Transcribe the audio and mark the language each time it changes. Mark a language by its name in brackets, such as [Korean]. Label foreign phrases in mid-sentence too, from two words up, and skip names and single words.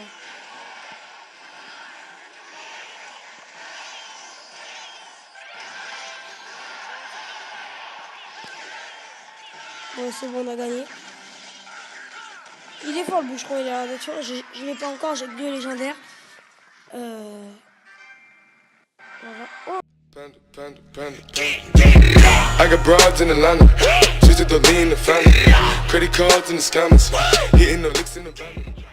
[French] Ouais, c'est bon, on a gagné. Il est fort, le bûcheron, il a la nature. Je l'ai pas encore, j'ai que 2 légendaires. Voilà. Oh. Panda, panda, panda, panda. [English] I got broads in Atlanta. Just to lean the family. Credit cards in the scammers. Hitting the licks in the van.